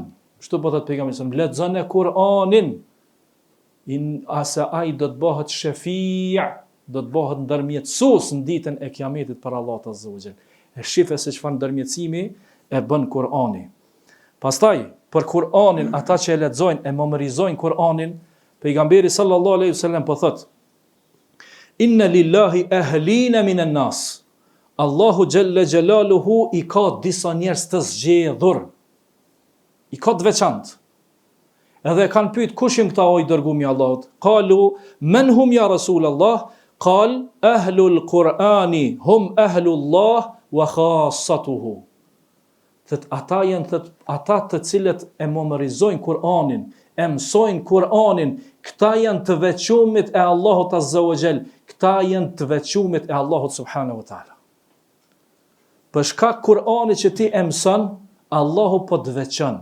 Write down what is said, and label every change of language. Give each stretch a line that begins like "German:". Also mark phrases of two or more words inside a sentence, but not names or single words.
Albanian: Kështu po thot pejgamberi, lexoni Kur'anin. Asa ai do të bëhet shafi', do të bëhet ndërmjetësues në ditën e kiametit për Allahut
Arabic: عز وجل.
Albanian: E shifë se çfarë ndërmjetësimi e bën Kur'ani. Pastaj, për Kur'anin, ata që e lexojnë e memorizojnë Kur'anin, pejgamberi
Arabic: صلى الله عليه وسلم
Albanian: po thot:
Arabic: إن لله أهلين من الناس. الله جل جلاله
Albanian: i ka disa njerëz të zgjedhur. I ka të veçantë. Edhe kanë pyet kush janë këta o i dërguami i Allahut?
Arabic: قالوا من هم يا رسول الله؟ قال أهل القرآن هم أهل الله وخاصته.
Albanian: Ata janë ata të cilët e memorizojnë Kur'anin, e mësojnë Kur'anin, këta janë të veçumit e Allahut
Arabic: عز وجل,
Albanian: këta janë të veçumit e Allahut
Arabic: سبحانه وتعالى.
Albanian: Për shkak Kur'anit që ti e mëson, Allahu po të veçon.